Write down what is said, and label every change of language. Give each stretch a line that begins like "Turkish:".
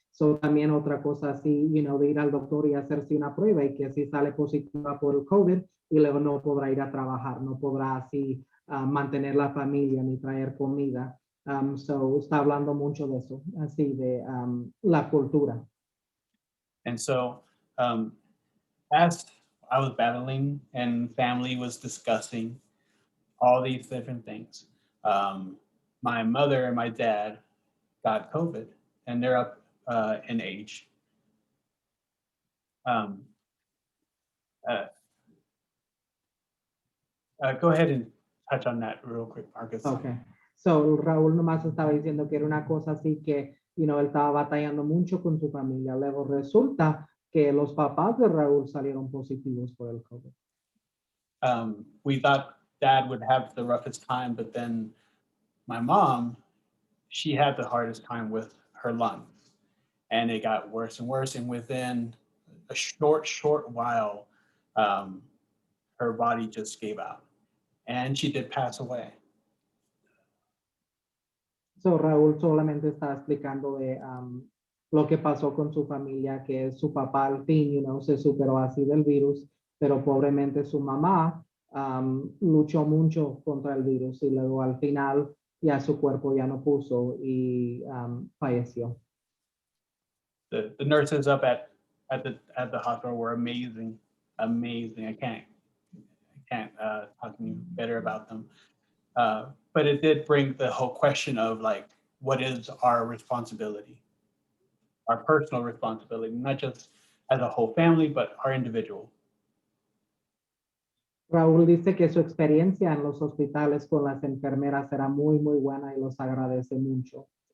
Spanish: So, también otra cosa así, de ir al doctor y hacerse una prueba y que si sale positiva por el COVID y luego no podrá ir a trabajar, no podrá así mantener la familia ni traer comida. So, está hablando mucho de eso, así de la cultura.
English: And so as I was battling and family was discussing all these different things, my mother and my dad got COVID, and they're up in age. Um, uh, Go ahead and touch on that real quick, Marcus. Okay.
Spanish: So, Raúl nomás estaba diciendo que era una cosa así que, él estaba batallando mucho con su familia. Luego resulta que los papás de Raúl salieron positivos por el COVID.
English: We thought dad would have the roughest time, but then my mom, she had the hardest time with her lungs, and it got worse and worse. And within a short while, her body just gave out, and she did pass away.
Spanish: So, Raúl solamente está explicando de lo que pasó con su familia, que su papá al fin, se superó así del virus, pero pobremente su mamá luchó mucho contra el virus y luego al final ya su cuerpo ya no puso y falleció.
English: The nurses up at the hospital were amazing. I can't talk any better about them. But it did bring the whole question of like, what is our responsibility, our personal responsibility, not just as a whole family, but our individual.
Spanish: Raúl dice que su experiencia en los hospitales con las enfermeras era muy, muy buena y los agradece mucho.